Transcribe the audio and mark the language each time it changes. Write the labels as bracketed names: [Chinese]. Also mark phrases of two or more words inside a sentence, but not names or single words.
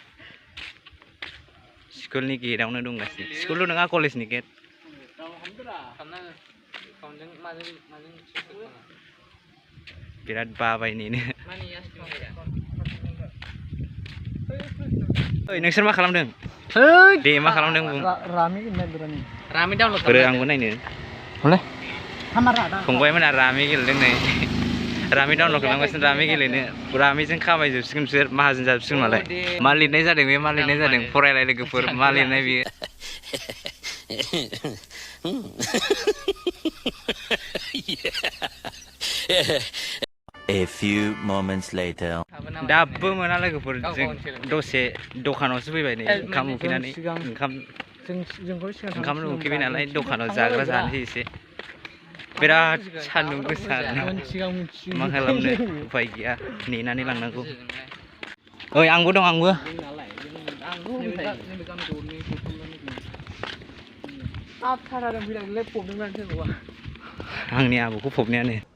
[Bodo] स्कुलनि गेटआवनो दंगासिनो स्कुलल' नङा कलेजनि गेट बिराद बाबाय नेनो ओइ नोंसोर मा खालामदों दे मा खालामदों बुं रामि डाउनलड बोरो आंबो नायनो हले फंबायमोना रामि गेलेदों नै रामि डाउनलड खालामगासिनो रामि गेलेनो रामिजों खामायजोबसिगोन बिसोर माहाजोन जाजोबसिगोन मालाय मा लिरनाय जादों बे मा लिरनाय जादों फरायलाय लोगोफोर मा लिरनाय बेयो [English] A few moments later. [Bodo] दाबो मोना लोगोफोर जों दसे दखानावसो फैबाय नै ओंखाम उखैनानै ओंखाम उखैबाय नालाय दखानाव जाग्रा जानोसै एसे बिराद सान्दुं गोसा मा खालामनो उफाय गैया नेनानै लांनांगौ ओइ आंबो दं आंबो आंनि आबौखौ फबनायानो